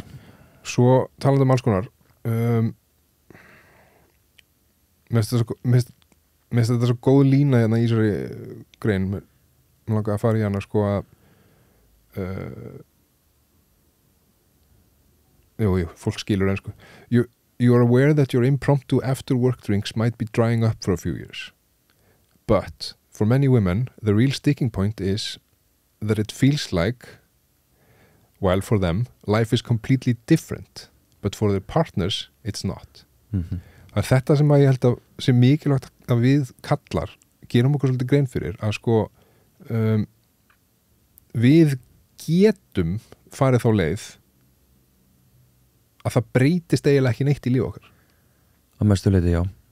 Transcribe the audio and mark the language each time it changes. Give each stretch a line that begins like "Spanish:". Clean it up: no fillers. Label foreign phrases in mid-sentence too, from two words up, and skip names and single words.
Icelandic: svo talandi alls konar mér finnst þetta svo góð lína hérna í þessari grein mér langar að fara í hana sko að fólk skilur sko
English: you are aware that your impromptu after work drinks might be drying up for a few years but for many women the real sticking point is that it feels like while for them life is completely different but for their partners it's not
Icelandic: það er þetta sem að ég held að sé mikilvægt að við kallar gerum okkur svolítið grein fyrir að sko við getum farið þá leið að það breytist eiginlega ekki neitt í líf okkar að mestu leiti, já